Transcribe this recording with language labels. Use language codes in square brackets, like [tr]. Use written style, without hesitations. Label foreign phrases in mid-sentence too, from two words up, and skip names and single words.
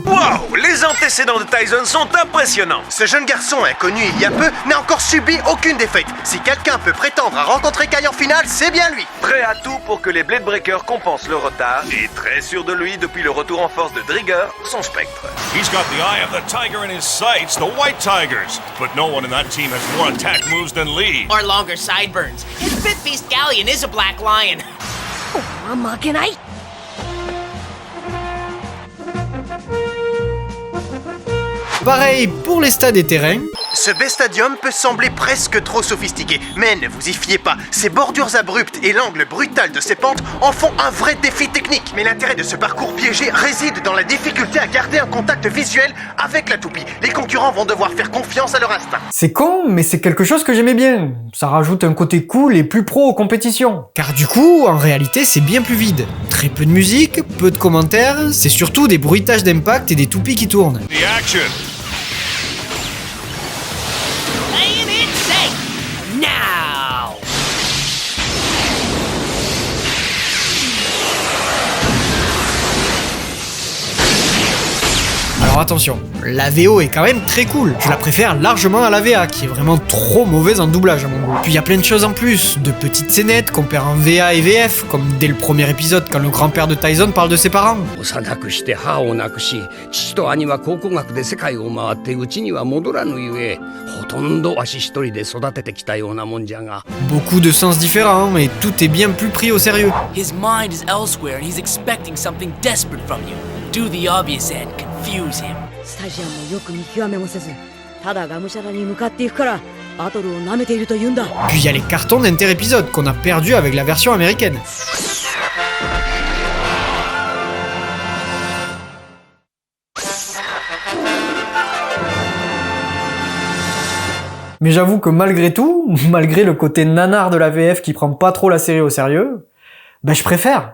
[en] Wow! [fr] Les antécédents de Tyson sont impressionnants. Ce jeune garçon, inconnu il y a peu, n'a encore subi aucune défaite. Si quelqu'un peut prétendre à rencontrer Kai en finale, c'est bien lui. Prêt à tout pour que les Blade Breakers compensent le retard et très sûr de lui depuis le retour en force de Drigger, son spectre. [en] He's got the eye of the tiger in his sights, the White Tigers. But no one in that team has more attack moves than Lee. Or longer sideburns. His fifth beast galleon is a black lion. [fr] Pareil pour les stades et terrains. Ce B-Stadium peut sembler presque trop sophistiqué, mais ne vous y fiez pas. Ses bordures abruptes et l'angle brutal de ses pentes en font un vrai défi technique. Mais l'intérêt de ce parcours piégé réside dans la difficulté à garder un contact visuel avec la toupie. Les concurrents vont devoir faire confiance à leur instinct. C'est con, mais c'est quelque chose que j'aimais bien. Ça rajoute un côté cool et plus pro aux compétitions. Car du coup, en réalité, c'est bien plus vide. Très peu de musique, peu de commentaires, c'est surtout des bruitages d'impact et des toupies qui tournent. [en] The action. Playing it safe. Now. [fr] Alors attention, la VO est quand même très cool. Je la préfère largement à la VA, qui est vraiment trop mauvaise en doublage à mon goût. Puis il y a plein de choses en plus, de petites scénettes qu'on perd en VA et VF, comme dès le premier épisode quand le grand-père de Tyson parle de ses parents. [ja] 幼くして母を亡くし、父と兄は考古学で世界を回ってうちには戻らぬゆえ、ほとんどわし一人で育ててきたようなもんじゃが。 [fr] Beaucoup de sens différents, et tout est bien plus pris au sérieux. [en] His mind is elsewhere and he's expecting something desperate from you. Do the obvious and confuse him. [ja] スタジアムをよく見極めもせず、ただがむしゃらに向かっていくからバトルを舐めていると言うんだ。 [fr] Puis il y a les cartons d'inter-épisodes qu'on a perdus avec la version américaine. Mais j'avoue que malgré tout, malgré le côté nanar de la VF qui prend pas trop la série au sérieux, bah je préfère.